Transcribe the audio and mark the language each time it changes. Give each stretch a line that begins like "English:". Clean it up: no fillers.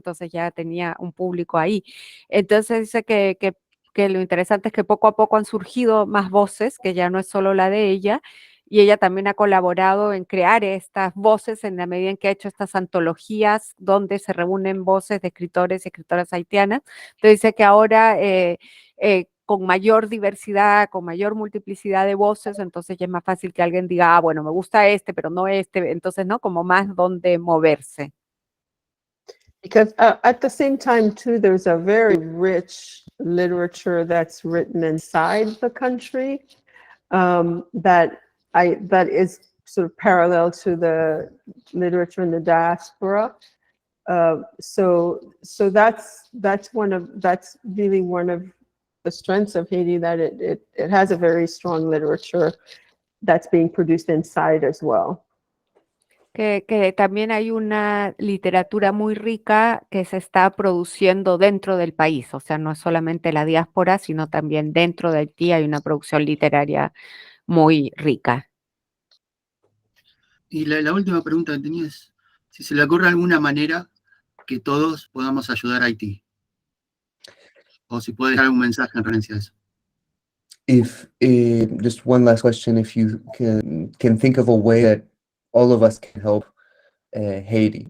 Spanish: Entonces ya tenía un público ahí. Entonces dice que lo interesante es que poco a poco han surgido más voces, que ya no es solo la de ella, y ella también ha colaborado en crear estas voces en la medida en que ha hecho estas antologías donde se reúnen voces de escritores y escritoras haitianas. Entonces dice que ahora con mayor diversidad, con mayor multiplicidad de voces, entonces ya es más fácil que alguien diga, bueno, me gusta este, pero no este, entonces, ¿no? Como más donde moverse.
English: Because at the same time, too, there's a very rich literature that's written inside the country that is sort of parallel to the literature in the diaspora. So that's really one of the strengths of Haiti, that it has a very strong literature that's being produced inside as well.
Spanish: Que también hay una literatura muy rica que se está produciendo dentro del país, o sea, no es solamente la diáspora, sino también dentro de Haití hay una producción literaria muy rica. Y la última pregunta que tenía es si se le ocurre alguna manera que todos podamos ayudar a Haití. O si puede dejar algún mensaje en referencia a eso.
English: if just one last question, if you can think of a way that all of us can help Haiti.